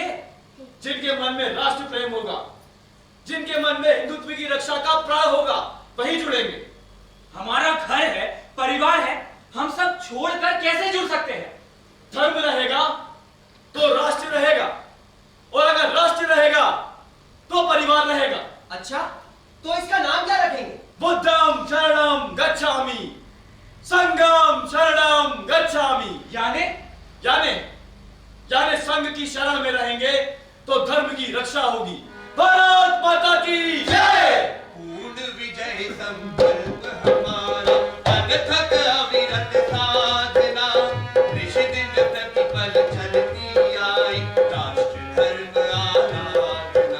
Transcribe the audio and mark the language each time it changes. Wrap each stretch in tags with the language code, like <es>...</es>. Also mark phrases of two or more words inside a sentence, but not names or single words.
<hi>जिनके मन में राष्ट्र प्रेम होगा, जिनके मन में हिंदुत्व की रक्षा का प्राण होगा, वही जुड़ेंगे। हमारा घर है, परिवार है, हम सब छोड़कर कैसे जुड़ सकते हैं? धर्म रहेगा तो राष्ट्र रहेगा, और अगर राष्ट्र रहेगा तो परिवार रहेगा। अच्छा, तो इसका नाम क्या रखेंगे?</hi> <pi>बुद्धम शरणम गच्छामि, संघम शरणम गच्छामि।</pi> <hi>यानी संघ की शरण में रहेंगे तो धर्म की रक्षा होगी। भारत माता की जय। पूर्ण विजय संकल्प हमारा, अनथक अविरत साधना, ऋषिदिन प्रतिपल चलती आई, राष्ट्र धर्म आराधना।</hi>